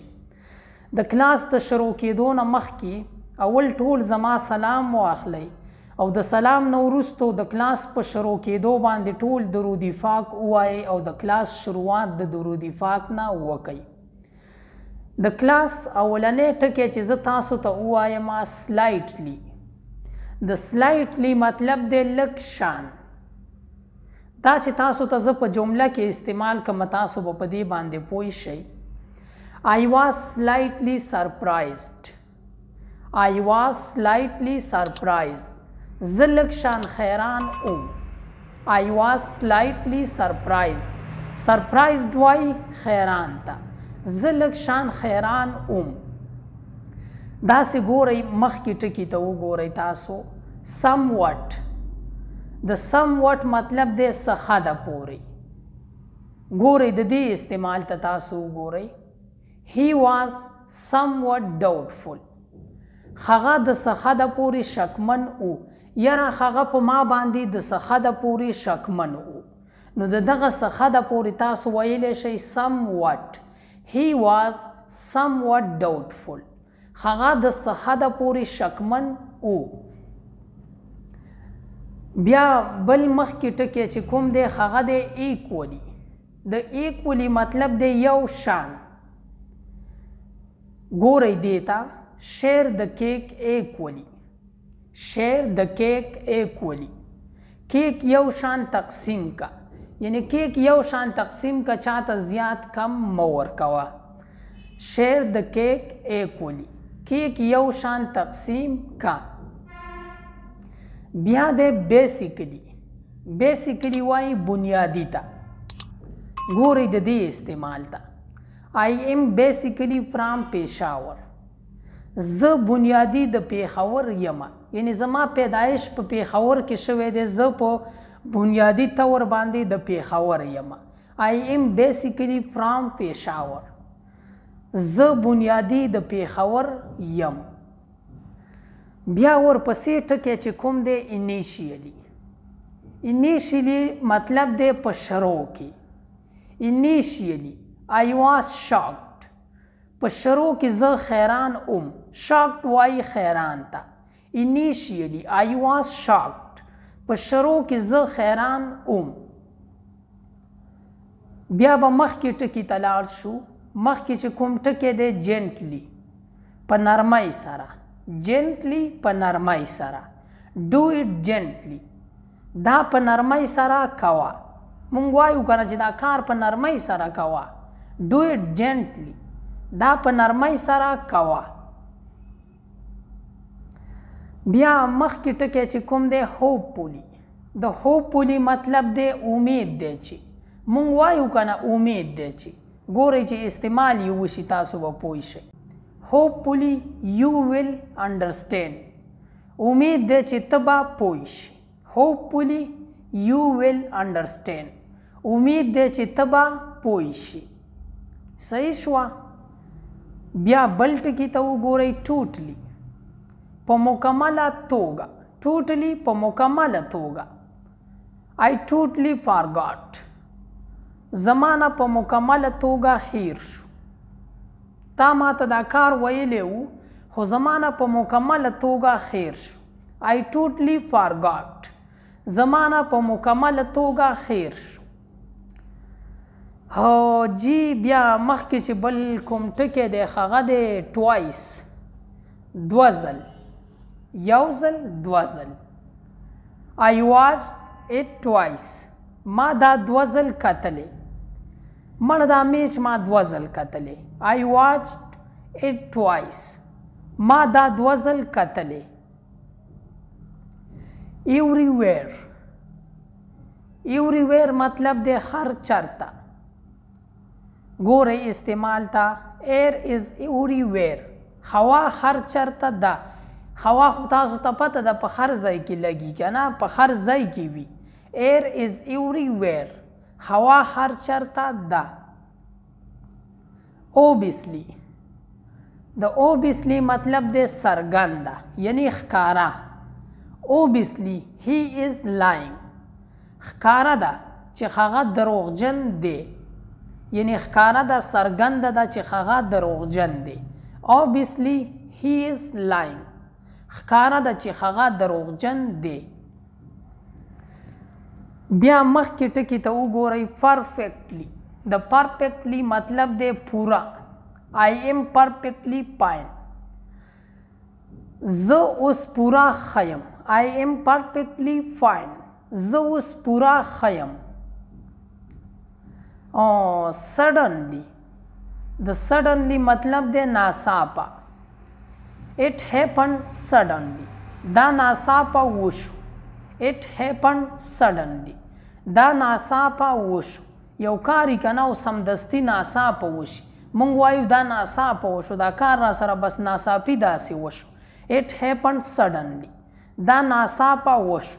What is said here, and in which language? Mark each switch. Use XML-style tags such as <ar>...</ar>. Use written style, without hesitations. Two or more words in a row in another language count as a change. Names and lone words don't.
<ps>د کلاس د شروع کېدو نه مخکې اول ټول زما سلام واخلئ او د سلام نه وروستو د کلاس په شروع کېدو باندې ټول درود پاک ووایئ او د کلاس شروعات د درود پاک نه وکئ. د کلاس اولنی ټکی چې زه تاسو ته ووایم سلایټلی. د سلایټلی مطلب دی لږ شان. دا چې تاسو ته زه په جمله کې استعمال کوم، تاسو به په دې باندې پوه شئ.</ps> <en>I was slightly surprised. I was slightly surprised.</en> <ps>زه لږ شان حیران وم.</ps> <en>I was slightly surprised.</en> <ps>surprised وایي حیران ته. زه لږ شان حیران وم. داسې ګورئ، مخکې ټکي ته وګورئ تاسو. somewhat. د somewhat مطلب دی څه حده پورې. ګورئ د دې استعمال ته تاسو وګورئ.</ps> <en>He was somewhat doubtful.</en> <ps>هغه د څه حده پورې شکمن و، یاره هغه په ما باندې د څه حده پورې شکمن و. نو د دغه څه حده پورې تاسو ویلی شئ somewhat.</ps> <en>He was somewhat doubtful.</en> <ps>هغه د څه حده پورې شکمن و. بیا بل مخکې ټکی چې کوم دی هغه دی equally. د equally مطلب دی یو شان. ګورئ دې ته</ps> <en>share the cake equally. share the cake equally.</en> <ps>کیک یو شان تقسیم کا، یعنی کیک یو شان تقسیم کا، چاته زیات کم مه ورکوه.</ps> <en>share the cake equally.</en> <ps>کیک یو شان تقسیم کا. بیا دی بیسیکلی. بیسیکلی وایي بنیادی ته. ګورئ د دې استعمال ته.</ps> <en>I am basically from Peshawar.</en> <ps>زه بنیادی د پیښور یم، یعنی زما پیدایش په پیښور کې شوی دی، زه په بنیادي طور باندې د پیښور یم.</ps> <en>I am basically from Peshawar.</en> <ps>زه بنیادی د پیښور یم. بیا ورپسې ټکی چې کوم دی initially. initially مطلب دی په شروع کې.</ps> <en>initially I was shocked.</en> <ps>په شروع کې زه حیران ام. shocked وایي حیران ته.</ps> <en>initially I was shocked.</en> <ps>په شروع کې زه حیران ام. بیا به مخکې ټکي ته لاړ شو. مخکې چې کوم ټکی دی gently. په نرمۍ سره. gently په نرمۍ سره.</ps> <en>do it gently.</en> <ps>دا په نرمۍ سره کوه. مونږ وایو که نه چې دا کار په نرمۍ سره کوه.</ps> <en>do it gently.</en> <ps>دا په نرمۍ سره کوه. بیا مخکې ټکی چې کوم دی hopefully. د hopefully مطلب دی امید دی، چې مونږ وایو که نه امید دی. چې ګورئ چې استعمال یې وشي تاسو به پوه شئ.</ps> <en>hopefully you will understand.</en> <ps>امید دی چې ته به پوه شي.</ps> <en>hopefully you will understand.</en> <ps>امید دی چې ته به پوه شي. صحیح شوه. بیا بل ټکي ته وګورئ ټوټلی. په مکمله توګه. ټوټلی په مکمله توګه.</ps> <en>I totally forgot.</en> <ps>زما نه په مکمله توګه هیر شو. تا ماته دا کار ویلی و، خو زما نه په مکمله توګه هیر شو.</ps> <en>I totally forgot.</en> <ps>زما نه په مکمله توګه هیر شو. جی بیا مخکې چې بل کوم ټکی دی هغه دی twice. دوه ځل. یو ځل دوه ځل.</ps> <en>I watched it twice.</en> <ps>ما دا دوزل کتلی. مړه دا میچ ما دوزل کتلی.</ps> <en>I watched it twice.</en> <ps>ما دا دوزل کتلی. Everywhere. Everywhere مطلب دی هر چرته. ګورئ استعمال ته.</ps> <en>Air is everywhere.</en> <ps>هوا هر چرته ده. هوا خو تاسو ته پته ده په هر ځای کې لګي که نه، په هر ځای کې وي.</ps> <en>Air is everywhere.</en> <ps>هوا هر چرته ده. Obviously. د obviously مطلب دی څرګنده یعنی ښکاره.</ps> <en>Obviously he is lying.</en> <ps>ښکاره ده چې هغه دروغجن دی، یعنی ښکاره ده څرګنده ده چې هغه دروغجن دی.</ps> <en>Obviously he is lying.</en> <ps>ښکاره ده چې هغه دروغجن دی. بیا مخکې ټکي ته وګورئ. perfectly. د perfectly مطلب دی پوره.</ps> <en>I am perfectly fine.</en> <ps>زه اوس پوره ښه یم.</ps> <en>I am perfectly fine.</en> <ps>زه اوس پوره ښه یم. suddenly. د suddenly مطلب دی ناڅاپه.</ps> <en>It happened suddenly.</en> <ps>دا ناڅاپه وشو.</ps> <en>It happened suddenly.</en> <ps>دا ناڅاپه وشو. یو کاری کنه او سمدستی ناڅاپه وشي، مونږ وایو دا ناڅاپه وشو، دا کار را سره بس ناڅاپي داسې وشو.</ps> <en>It happened suddenly.</en> <ps>دا ناڅاپه وشو.</ps>